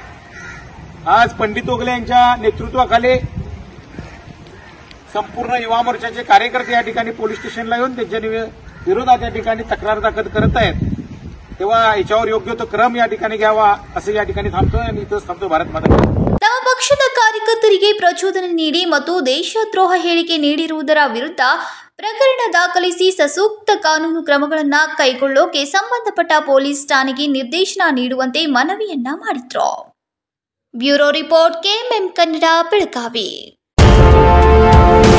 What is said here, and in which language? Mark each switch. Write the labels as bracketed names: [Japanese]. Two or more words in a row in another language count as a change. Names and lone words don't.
[Marathi] आज पंडित ओगले यांच्या नेतृत्वाखाली संपूर्ण युवा मोर्चाचे कार्यकर्ते या ठिकाणी पोलीस स्टेशनला येऊन त्यांच्या विरोधात या ठिकाणी तक्रार दाखल करत आहेत. तेव्हा याच्यावर योग्य तो क्रम या ठिकाणी घ्यावा असं या ठिकाणी थांबतोय आणि इथंच थांबतो. भारत माता. [Kannada] ತಮ್ಮ ಪಕ್ಷದ ಕಾರ್ಯಕರ್ತರಿಗೆ ಪ್ರಚೋದನೆ ನೀಡಿ ಮತ್ತು ದೇಶದ್ರೋಹ ಹೇಳಿಕೆ ನೀಡಿರುವುದರ ವಿರುದ್ಧ ಪ್ರಕರಣ ದಾಖಲಿಸಿ ಸಸೂಕ್ತ ಕಾನೂನು ಕ್ರಮಗಳನ್ನು ಕೈಗೊಳ್ಳೋಕೆ ಸಂಬಂಧಪಟ್ಟ ಪೊಲೀಸ್ ಠಾಣೆಗೆ ನಿರ್ದೇಶನ ನೀಡುವಂತೆ ಮನವಿಯನ್ನ ಮಾಡಿದ್ರು. [English] bureau report [Kannada] KMM ಕನ್ನಡ ಬೆಳಗಾವಿ.